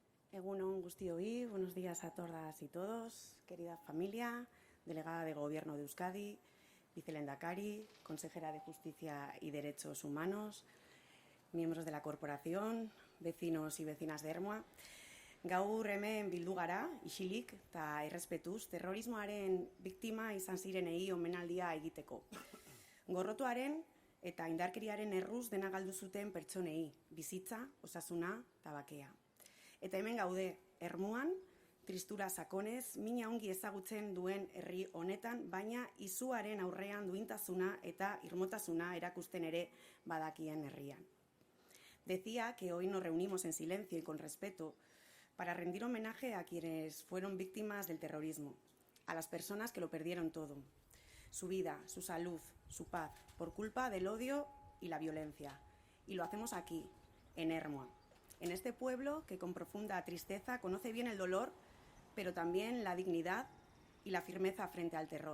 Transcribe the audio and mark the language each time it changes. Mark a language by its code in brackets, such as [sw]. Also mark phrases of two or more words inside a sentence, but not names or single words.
[eu] Egunon Guztioi, [es] buenos días a todas y todos, querida familia, delegada de Gobierno de Euskadi, vicelehendakari, consejera de Justicia y Derechos Humanos, miembros de la corporación, vecinos y vecinas de Ermua. [eu] Gaur hemen bildu gara, isilik eta errespetuz, terrorismoaren biktima izan zirenei omenaldia egiteko. Gorrotuaren eta indarkeriaren erruz dena galdu zuten pertsonei, bizitza, osasuna eta bakea. Eta hemen gaude, Ermuan, tristura sakonez, mina ongi ezagutzen duen herri honetan, baina izuaren aurrean duintasuna eta irmotasuna erakusten ere badakien herrian. [es] Decía que hoy nos reunimos en silencio y con respeto para rendir homenaje a quienes fueron víctimas del terrorismo, a las personas que lo perdieron todo, su vida, su salud, su paz, por culpa del odio y la violencia. Y lo hacemos aquí, en Ermua, en este pueblo que con profunda tristeza conoce bien el dolor, pero también la dignidad y la firmeza frente al terror.